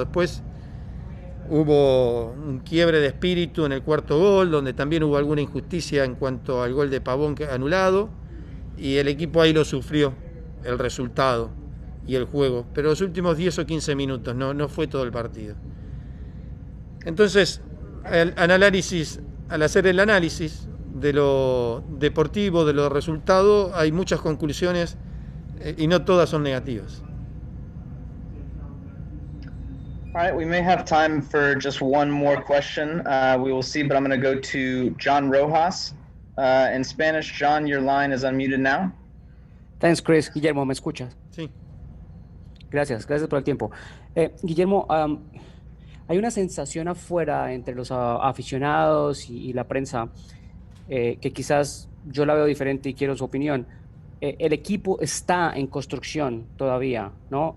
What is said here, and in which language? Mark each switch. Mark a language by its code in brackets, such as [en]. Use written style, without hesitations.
[es] Después hubo un quiebre de espíritu en el cuarto gol, donde también hubo alguna injusticia en cuanto al gol de Pavón que anulado, y el equipo ahí lo sufrió, el resultado y el juego, pero los últimos 10 o 15 minutos, no fue todo el partido. Entonces, al hacer el análisis, de lo deportivo, de los resultados, hay muchas conclusiones y no todas son negativas. [en] All right, we may have time for just one more question. We will see, but I'm going to go to John Rojas. In Spanish, John, your line is unmuted now. Thanks, [es] Chris. Guillermo, ¿me escuchas? Sí. Gracias por el tiempo. Guillermo, hay una sensación afuera entre los aficionados y la prensa que quizás yo la veo diferente y quiero su opinión. El equipo está en construcción todavía, ¿no?